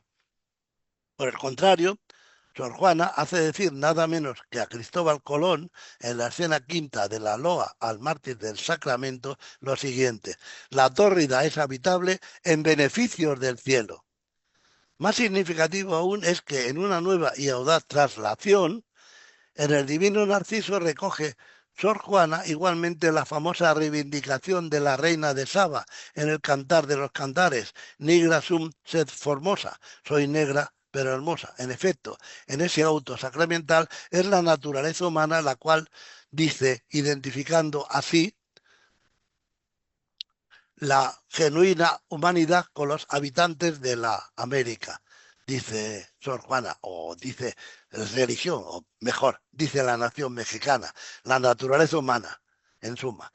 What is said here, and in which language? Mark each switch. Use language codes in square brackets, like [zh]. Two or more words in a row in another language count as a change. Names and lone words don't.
[es] Por el contrario, Sor Juana hace decir nada menos que a Cristóbal Colón, en la escena quinta de la loa al mártir del Sacramento, lo siguiente: la tórrida es habitable en beneficios del cielo. Más significativo aún es que en una nueva y audaz traslación, en el Divino Narciso recoge Sor Juana igualmente la famosa reivindicación de la reina de Saba en el Cantar de los Cantares: [la] Nigra sum sed formosa, [es] soy negra pero hermosa. En efecto, en ese auto sacramental es la naturaleza humana la cual dice, identificando así la genuina humanidad con los habitantes de la América, dice Sor Juana, o dice religión, o mejor, dice la nación mexicana, la naturaleza humana, en suma.